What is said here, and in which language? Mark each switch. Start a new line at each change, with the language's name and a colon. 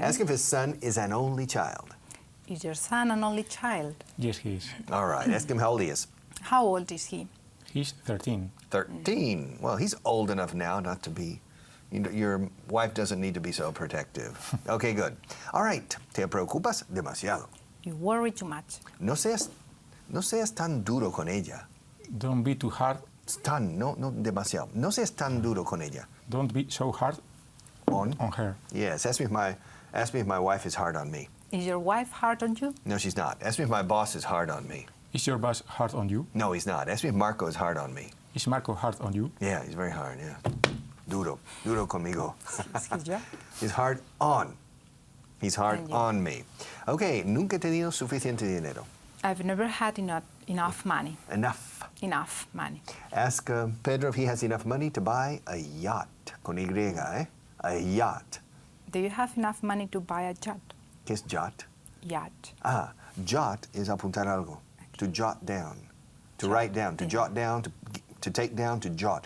English: Ask if his son is an only child. Is your son an only child? Yes, he is. All right. Ask him how old he is. How old is he? He's 13. 13. Well, he's old enough now not to be. Your wife doesn't need to be so protective. Okay, good. All right.
Spanish: Te preocupas demasiado.
English: You worry too much.
Spanish: No seas tan duro con ella.
English: Don't be too hard.
Spanish: No demasiado. No seas tan duro con ella.
English: Don't be so hard On her. Yes. Ask me if my wife is hard on me. Is your wife hard on you? No, she's not. Ask me if my boss is hard on me. Is your boss hard on you? No, he's not. Ask me if Marco is hard on me. Is Marco hard on you? Yeah, he's very hard, yeah. Duro conmigo. Is your? He's hard on. He's hard On you. on me.
Spanish: Okay, nunca he tenido suficiente dinero.
English: I've never had enough money. Enough. Money. Ask Pedro if he has enough money to buy a yacht.
Spanish: Con Y, eh?
English: A yacht. Do you have enough money to buy a yacht?
Spanish: ¿Qué es yacht?
English: Yacht. Jot is
Spanish: apuntar algo.
English: To jot down. To write down. To jot down. To take down. To jot.